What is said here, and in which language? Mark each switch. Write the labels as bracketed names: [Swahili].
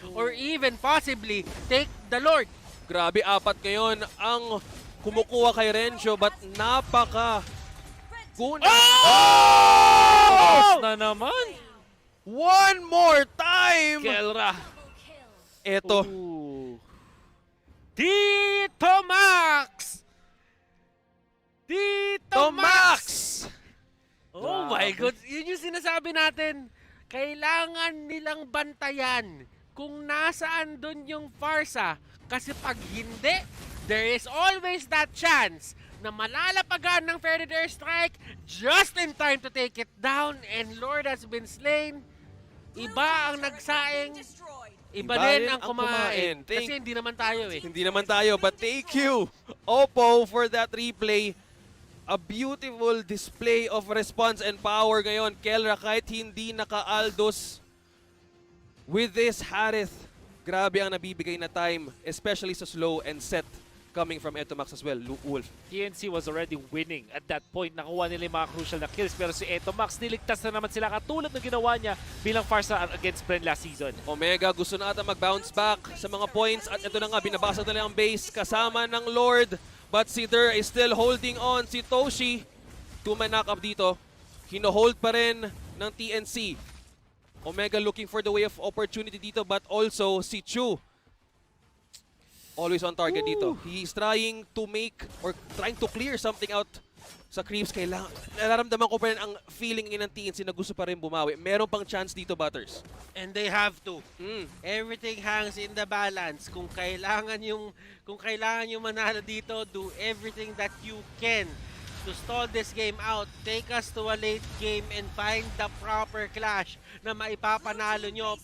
[English] Or even possibly take the Lord. [Filipino] Grabe, 4 ngayon ang kumukuha kay Renzo but napaka guna. Oh! Na naman! [English] One more time! KELRA. [Filipino] Eto. Tito Max! Tito Max! [English] Oh my God! [Filipino] Yun yung sinasabi natin. Kailangan nilang bantayan kung nasaan dun yung Pharsa. Kasi pag hindi, [English] there is always that chance na malalapagan ng Failed Airstrike just in time to take it down and Lord has been slain. [Filipino] Iba ang nagsaing, iba din ang kumain. Kasi hindi naman tayo eh. Hindi naman tayo, [English] but thank you, Oppo, for that replay. A beautiful display of response and power ngayon. [Filipino] KELRA kahit hindi naka-Aldos with this HARITH. Grabe ang nabibigay na [English] time, especially sa slow and set coming from Max as well, Wolf. TNC was already winning at that point. [Filipino] Nakuha nila yung mga crucial na kills pero si Max niligtas na naman sila katulad ng ginawa niya bilang Pharsa against Bren last season. Omega gusto na ata mag-bounce back sa mga points at ito na nga, binabasa nila ang base kasama ng Lord. [English] But si Der is still holding on. [Filipino] Si Toshi, 2-man knock-up dito. Hino-hold pa rin ng TNC. [English] Omega looking for the way of opportunity dito but also si CHUUU. Always on target dito. He's trying to make or trying to clear something out sa creeps. [Filipino] Kailangan, nararamdaman ko pa rin ang feeling ng TNC na gusto pa rin bumawi. Meron pang [English] chance [Filipino] dito, Butters. [English] And they have to. Everything hangs in the balance. [Filipino] Kung kailangan yung manalo dito, [English] do everything that you can to stall this game out. Take us to a late game and find the proper clash [Filipino] na maipapanalo nyo.